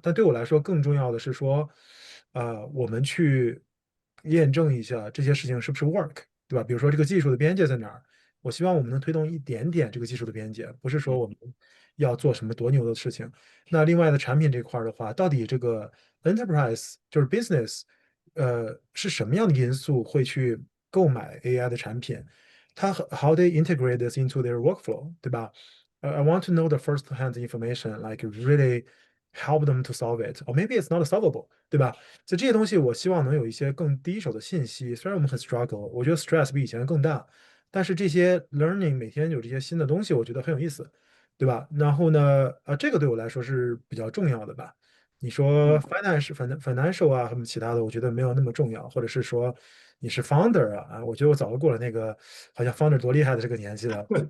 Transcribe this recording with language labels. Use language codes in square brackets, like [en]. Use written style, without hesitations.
[zh] 但对我来说，更重要的是说，我们去验证一下这些事情是不是 work，对吧？比如说这个技术的边界在哪儿，我希望我们能推动一点点这个技术的边界，不是说我们要做什么多牛的事情。那另外的产品这块儿的话，到底这个 enterprise 就是 business，是什么样的因素会去购买 AI 的产品？它 [en] how they integrate this into their workflow， [zh] 对吧？ [en] I want to know the first-hand information, like really help them to solve it, or maybe it's not solvable，对吧？ [zh] 就这些东西，我希望能有一些更第一手的信息。虽然我们很 struggle，我觉得 stress 比以前更大，但是这些 learning 每天有这些新的东西，我觉得很有意思，对吧？然后呢，这个对我来说是比较重要的吧。你说 financial 啊，什么其他的，我觉得没有那么重要，或者是说你是 founder 啊，我觉得我早就过了那个好像 founder 多厉害的这个年纪了。